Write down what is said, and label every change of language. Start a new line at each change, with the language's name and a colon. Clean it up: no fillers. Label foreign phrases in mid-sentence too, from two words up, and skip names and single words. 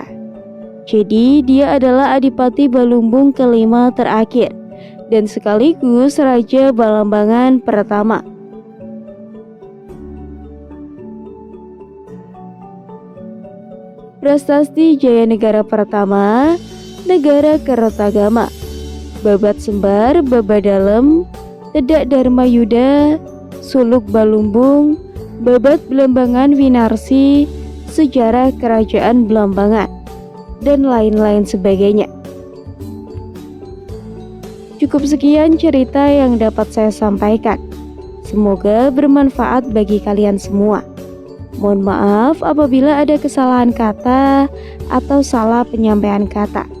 Indonesian: Jadi dia adalah Adipati Balumbung kelima terakhir dan sekaligus Raja Balambangan pertama. Prasasti Jaya Negara pertama, Negara Kertagama, Babat Sembar, Babadalem, Tedak Dharma Yuda, Suluk Balumbung, Babat Belambangan Winarsi, Sejarah Kerajaan Belambangan, dan lain-lain sebagainya. Cukup sekian cerita yang dapat saya sampaikan. Semoga bermanfaat bagi kalian semua. Mohon maaf apabila ada kesalahan kata atau salah penyampaian kata.